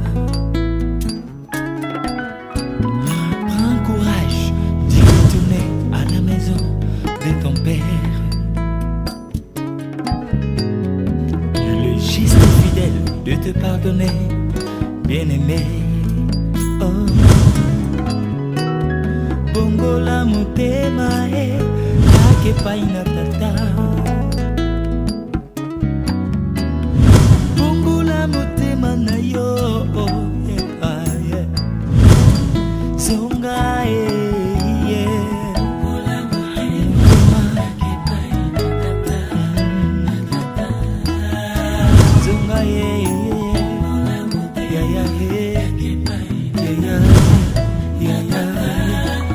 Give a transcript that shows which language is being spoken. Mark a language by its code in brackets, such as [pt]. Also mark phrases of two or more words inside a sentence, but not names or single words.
[fr] Prends courage d'y retourner à la maison de ton père. Il est juste fidèle de te pardonner, bien-aimé. [ln] Oh. Bongo la motema e ake paina tata. Bongo la motema na yo, yeah, yeah. Zonga yeah. Bongo la motema ake paina tata. Zonga yeah, yeah, yeah, yeah, yeah, yeah.